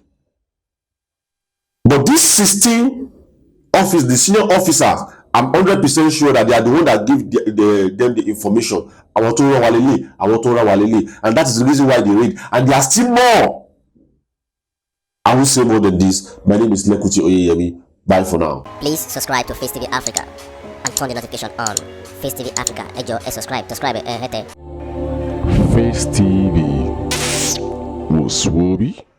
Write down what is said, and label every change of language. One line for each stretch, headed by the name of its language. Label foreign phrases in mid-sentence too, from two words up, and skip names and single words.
English: But this 16 office, the senior officers, I'm 100% sure that they are the one that give them the information. And that is the reason why they read. And there are still more. I will say more than this. My name is Lekuti Oyeyemi. Bye for now. Please subscribe to Facetv Africa and turn the notification on. Facetv Africa, subscribe. Face TV. Muswobi.